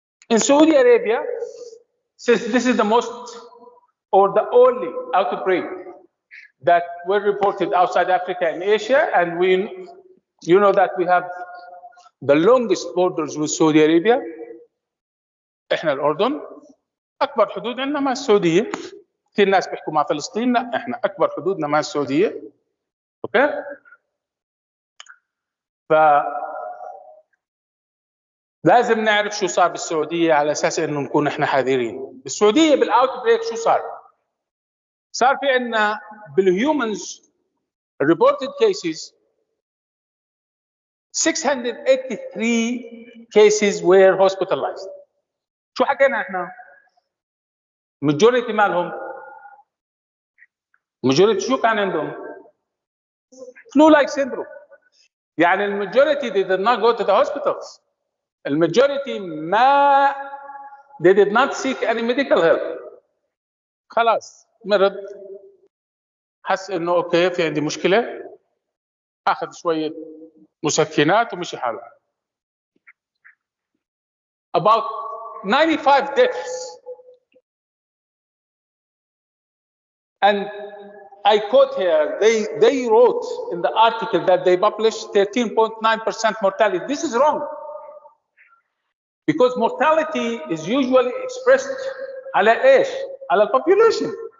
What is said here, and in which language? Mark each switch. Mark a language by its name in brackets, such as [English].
[English] In Saudi Arabia, since this is the most or the only outbreak that were reported outside Africa and Asia, and you know that we have the longest borders with Saudi Arabia. [Arabic] احنا الأردن أكبر حدود عندنا مع السعودية. كثير ناس بيحكوا مع فلسطين، لا احنا أكبر حدودنا مع السعودية. أوكي؟ لازم نعرف شو صار بالسعودية على أساس إنه نكون احنا حذرين. بالسعودية بالأوت بريك شو صار؟ صار في عندنا بالهيومنز [English] reported cases 683 cases were hospitalized. [Arabic] شو حكينا احنا؟ majority مالهم majority شو كان عندهم؟ [English] flu like syndrome. [Arabic] يعني [English] الماجوريتي they did not go to the hospitals. الماجوريتي ما they did not seek any medical help. [Arabic] خلاص مرض، حس انه اوكي في عندي مشكله، اخذ شويه مسكنات ومشي حاله. [English] About 95 deaths, and I quote here, they wrote in the article that they published 13.9% mortality. This is wrong, because mortality is usually expressed [Arabic] على ايش؟ على [English] population.